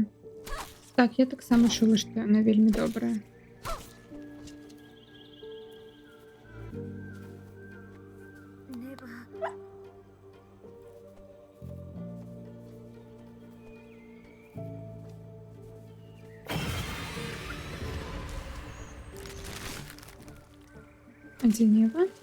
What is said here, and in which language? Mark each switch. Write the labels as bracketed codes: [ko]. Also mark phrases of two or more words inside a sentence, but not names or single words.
[be] Так, я таксама чула, што яна вельмі добрая. Нева. А дзе Нева?